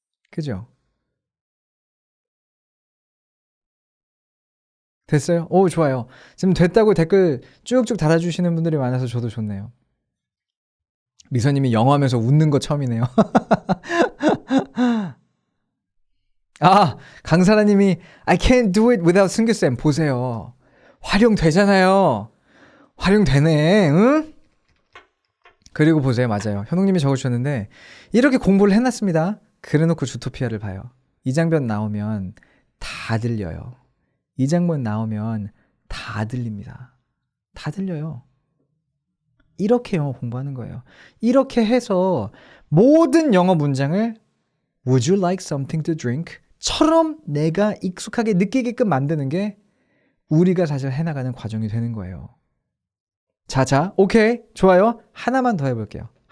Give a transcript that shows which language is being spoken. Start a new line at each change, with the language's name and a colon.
Korean: 그죠? 됐어요? 오, 좋아요. 지금 됐다고 댓글 쭉쭉 달아주시는 분들이 많아서 저도 좋네요. 미선님이 영어 하면서 웃는 거 처음이네요. 아, 강사라님이
English: I can't do it without 승규쌤.
Korean: 보세요. 활용되잖아요. 활용되네. 응? 그리고 보세요. 맞아요. 현웅님이 적어주셨는데 이렇게 공부를 해놨습니다. 그래놓고 주토피아를 봐요. 이 장면 나오면 다 들려요. 이 장면 나오면 다 들립니다. 다 들려요. 이렇게 영어 공부하는 거예요. 이렇게 해서 모든 영어 문장을
English: Would you like something to drink?
Korean: 처럼 내가 익숙하게 느끼게끔 만드는 게 우리가 사실 해나가는 과정이 되는 거예요. 자, 오케이, 좋아요. 하나만 더 해볼게요.